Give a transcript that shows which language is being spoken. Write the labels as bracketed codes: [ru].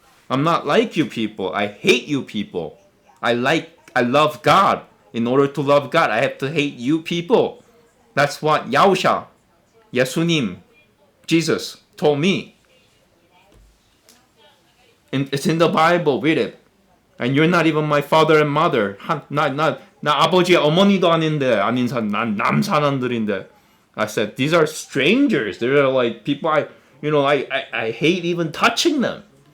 [en] I'm not like you people. I hate you people. I love God. In order to love God, I have to hate you people. That's what Yahusha, Yesunim, Jesus told me. And it's in the Bible. Read it. And you're not even my father and mother. [ko] 나 아버지 어머니도 아닌 남 사람들인데. [en] I said these are strangers. They're like people I hate even touching them.